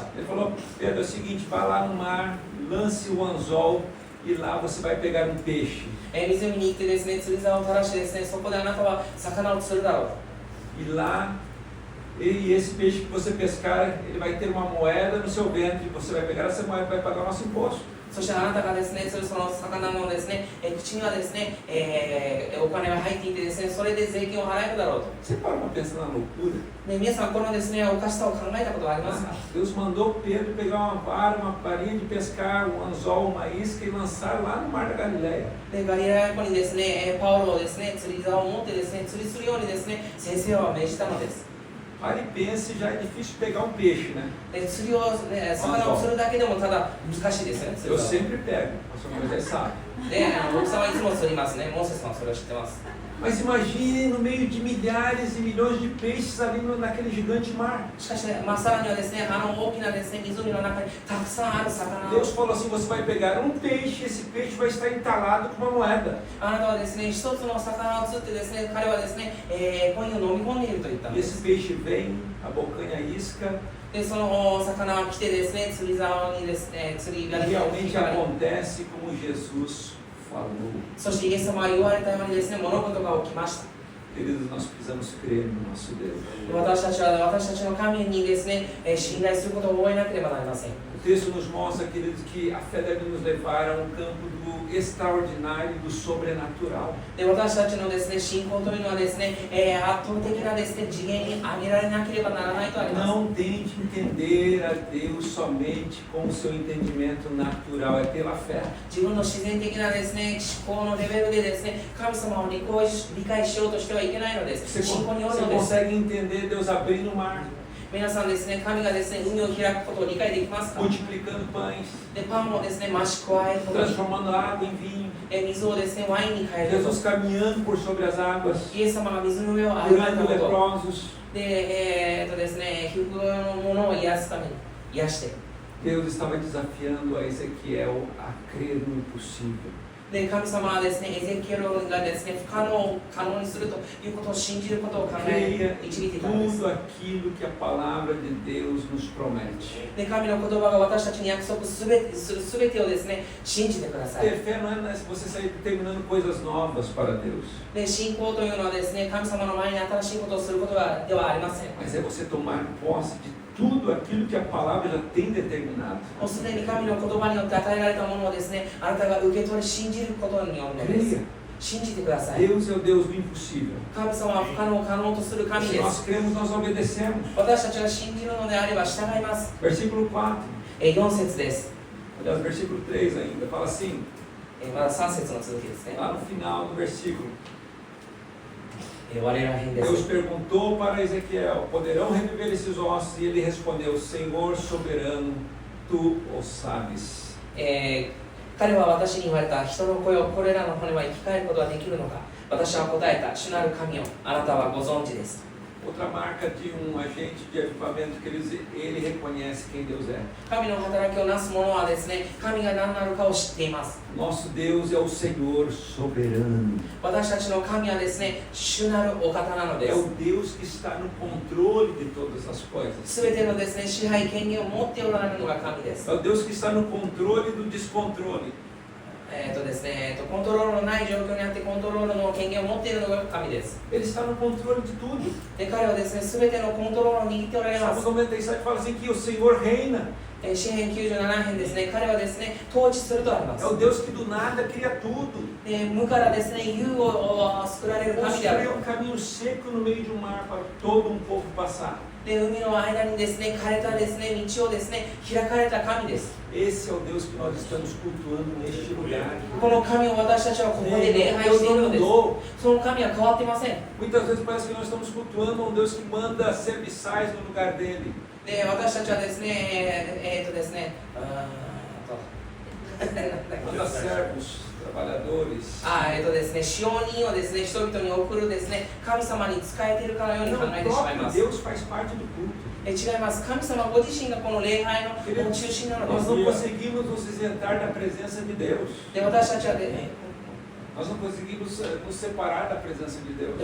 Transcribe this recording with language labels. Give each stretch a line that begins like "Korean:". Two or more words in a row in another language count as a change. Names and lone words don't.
Portuguese: Ele falou: Pedro, é o seguinte, vai lá no mar, lance o anzol e lá você vai pegar um peixe.
Japanese: 湖に行ってですね、釣り竿を垂らしてですね、そこであなたは魚を釣るだろう。
Portuguese: E lá, e esse peixe que você pescar, ele vai ter uma moeda no seu ventre. Você vai pegar essa moeda e vai pagar o nosso imposto.
Japanese: そしてあなたがですね、その魚のですね、口にはですね、お金が入っていてですね、それで税金を払えるだろうと。
Portuguese: Você parou para pensar na loucura?
Japanese: 皆さんこのですね、おかしさを考えたことはありますか？
Portuguese: Deus mandou Pedro pegar uma vara, uma varinha de pescar, um anzol, uma isca e lançar lá no mar da Galileia.
Japanese: でガリラヤ湖にですね、パウロをですね、釣り竿を持ってですね、釣りするようにですね、先生は命じたのです。
Portuguese: Pare e pense, já é difícil pegar um peixe, né?
Japanese: で釣りを、ね、魚を釣るだけでもただ難しいですよね。釣
Portuguese: Eu
Japanese: りは
Portuguese: sempre pego, a sua mulher sabe.
Japanese: で僕さんはいつも釣りますね。モーセさんはそれを知ってます。
Portuguese: Mas imagine no meio de milhares e milhões de peixes ali naquele gigante mar.
Japanese: しかし、さらにはですね、大きなですね、湖の中にたくさんある魚を
Portuguese: Deus falou assim: você vai pegar um peixe, esse peixe vai estar entalado com uma moeda.
Japanese: あなたはですね、一つの魚を釣ってですね、彼はですね、コインを飲み込んでいると言ったん
Portuguese: E
Japanese: で
Portuguese: esse
Japanese: す。
Portuguese: peixe vem, abocanha a isca,
Japanese: で、その魚は来てですね、釣り竿にですね、釣り
Portuguese: e
Japanese: が
Portuguese: realmente acontece como Jesus falou.
Japanese: そしてイエス様は言われたようにですね、物事が起きました。
Portuguese: Queridos, nós precisamos crer no nosso Deus.
Japanese: 私たちは私たちの神にですね、信頼することを覚えなければなりません。
Portuguese: O texto nos mostra, queridos, que a fé deve nos levar a um campo do extraordinário e do sobrenatural.
Japanese: で私たちのですね、信仰というのはですね、圧倒的なですね、次元に上げられなければならないとあります。
Portuguese: Não tente entender a Deus somente com o seu entendimento natural, é pela fé.
Japanese: 自分の自然的なですね、思考のレベルでですね、神様を理解しようとしてはいけないのです。
Portuguese: Você
Japanese: 信仰によるのです。
Portuguese: consegue entender Deus abrindo o mar,
Japanese: 皆さんですね、神がですね、海を開くことを理解できますか？
Portuguese: multiplicando pães,
Japanese: でパンをですね、増し加えることに、
Portuguese: transformando água em vinho,
Japanese: 水をですね、ワインに変えること。
Portuguese: Jesus caminhando por sobre as águas,
Japanese: イエス様が水の上を歩まれた
Portuguese: curando
Japanese: こと。
Portuguese: leprosos.
Japanese: で、ですね、皮膚のものを癒すために、癒して。
Portuguese: Deus estava desafiando a Ezequiel a crer no impossível.
Japanese: で、神様はですね、エゼキエルがですね、不可能を可能にするということを信じることを考
Portuguese: Creia
Japanese: え、導いて
Portuguese: em
Japanese: いたんです。
Portuguese: tudo aquilo que a palavra de Deus nos promete.
Japanese: で、神の言葉が私たちに約束するすべてをですね、信じてください。
Portuguese: Ter fé não é você sair determinando coisas novas para Deus,
Japanese: で、信仰というのはですね、神様の前に新しいことをすることではありません。
Portuguese: mas é você tomar posse de tudo aquilo que a palavra já tem determinado.
Japanese: もうすでに神の言葉によって与えられたものをですね、あなたが受け取り信じることによるのです。
Portuguese: Creia.
Japanese: 信じてください。
Portuguese: Deus é o Deus do impossível.
Japanese: 神様は不可能を可能とする神
Portuguese: Se
Japanese: で
Portuguese: nós
Japanese: す。
Portuguese: cremos, nós obedecemos.
Japanese: 私たちが信じるのであれば従います。
Portuguese: Versículo 4.
Japanese: 4節です。
Portuguese: Aliás, versículo 3 ainda. Fala assim,
Japanese: まだ3節の続きですね。
Portuguese: lá no final do versículo.
Japanese: 我ら編で
Portuguese: Deus
Japanese: す。
Portuguese: perguntou para Ezequiel: poderão reviver esses ossos? E ele respondeu: Senhor soberano, tu o sabes.
Japanese: 彼は私に言われた。人の声をこれらの骨は生き返ることができるのか。私は答えた。主なる神をあなたはご存知です。
Portuguese: Outra marca de agente de avivamento que ele reconhece quem Deus é.
Japanese: 神の働きをなす者はですね、神が何なるかを知っています。
Portuguese: Nosso Deus é o Senhor soberano.
Japanese: 私たちの神はですね、主なるお方なので
Portuguese: É
Japanese: す。
Portuguese: o Deus que está no controle de todas as coisas.
Japanese: すべてのですね、支配権限を持っておられるのが神です。
Portuguese: É o Deus que está no controle do descontrole.
Japanese: ですね、コントロールのない状況にあってコントロールの権限を持っているのが神です。
Portuguese: Ele está no controle de tudo.
Japanese: で、彼はですね、すべてのコントロールを握っておられま
Portuguese: Salmo
Japanese: す。
Portuguese: 97 fala assim que o Senhor reina.
Japanese: 詩編97編ですね、彼はですね、統治するとあります
Portuguese: É。o Deus que do nada cria tudo.
Japanese: で、無からですね、有を作られる神である
Portuguese: Construiu um caminho seco no meio de um mar para todo um povo passar.
Japanese: で、海の間にですね、枯れたですね、道をですね、開かれた神です。
Portuguese: Esse é o Deus que nós estamos cultuando neste lugar.
Japanese: この神を私たちはここで礼拝しているのです。
Portuguese: mudou.
Japanese: その神は変わっていません。
Portuguese: Muitas vezes parece que nós estamos cultuando um Deus que manda serviçais no lugar dele.
Japanese: で、私たちはですね、ですね、
Portuguese: Manda servos, trabalhadores.
Japanese: ですね、使用人をですね、人々に送るですね、神様に仕えているかのように
Portuguese: Não,
Japanese: 考
Portuguese: o
Japanese: えてしまい
Portuguese: próprio
Japanese: ます。
Portuguese: Deus faz parte do culto.
Japanese: 違います。神様ご自身がこの礼拝の中心なので
Portuguese: Nós
Japanese: す。
Portuguese: não conseguimos nos isentar da presença de Deus.
Japanese: で、私たちはね、
Portuguese: Nós não conseguimos nos separar da presença de Deus.